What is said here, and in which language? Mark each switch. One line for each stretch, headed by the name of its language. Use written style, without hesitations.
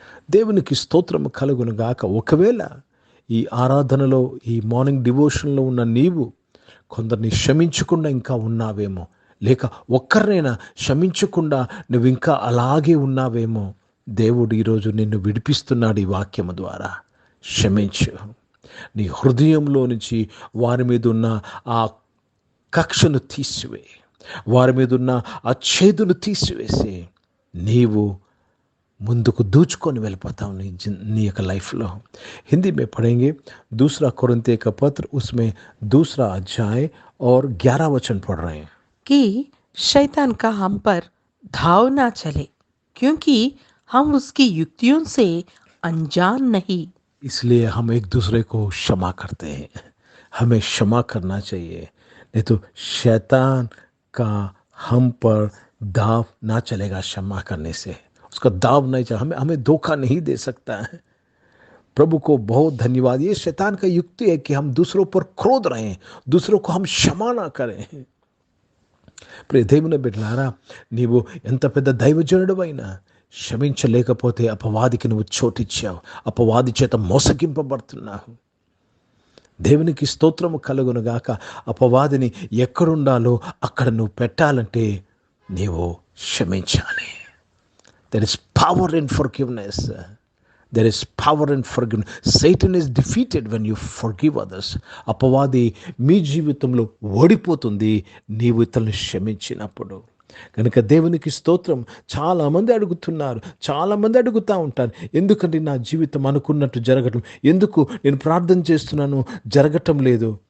Telugu: దేవునికి స్తోత్రము కలుగును గాక. ఒకవేళ ఈ ఆరాధనలో, ఈ మార్నింగ్ డివోషన్లో ఉన్న నీవు కొందరిని క్షమించకుండా ఇంకా ఉన్నావేమో, లేక ఒక్కరినైనా క్షమించకుండా నువ్వు ఇంకా అలాగే ఉన్నావేమో, దేవుడు ఈరోజు నిన్ను విడిపిస్తున్నాడు ఈ వాక్యము ద్వారా. క్షమించు. నీ హృదయంలో నుంచి వారి మీద ఉన్న ఆ కక్షను తీసివే, వారి మీద ఉన్న ఆ చేదును తీసివేసి నీవు ముందుకు దూచుకొని వెళ్ళిపోతావు నీ యొక్క లైఫ్లో.
Hindi: హిందీ में पढ़ेंगे 2 कोरिन्थियों का पत्र, उसमें 2 अध्याय और 11 वचन पढ़ रहे हैं कि शैतान का हम पर धाव ना चले, क्योंकि हम उसकी युक्तियों से अनजान नहीं. इसलिए हम एक दूसरे को क्षमा करते हैं. हमें क्षमा करना चाहिए, नहीं तो शैतान का हम पर दाव ना चलेगा. क्षमा करने से उसका दाव नहीं चलेगा. हमें धोखा नहीं दे सकता है. प्रभु को बहुत धन्यवाद. ये शैतान का युक्ति है कि हम दूसरों पर क्रोध रहें, दूसरों को हम क्षमा ना करें.
Telugu: ప్రియ దేవుని బిడ్డలారా, నీవు ఎంత పెద్ద దైవజనుడివైనా క్షమించలేకపోతే అపవాదికి నువ్వు చోటిచ్చావు, అపవాది చేత మోసగింపబడుతున్నావు. దేవునికి స్తోత్రము కలుగునుగాక. అపవాదిని ఎక్కడుండాలో అక్కడ నువ్వు పెట్టాలంటే నీవు క్షమించాలి.
English: There is power in forgiveness. There is power in forgiveness. Satan is defeated when you forgive others.
Telugu: అపవాది మీ జీవితంలో ఓడిపోతుంది నీవు ఇతరులను క్షమించినప్పుడు. కనుక దేవునికి స్తోత్రం. చాలామంది అడుగుతున్నారు, చాలామంది అడుగుతూ ఉంటారు, ఎందుకంటే నా జీవితం అనుకున్నట్టు జరగటం, ఎందుకు నేను ప్రార్థన చేస్తున్నాను జరగటం లేదు.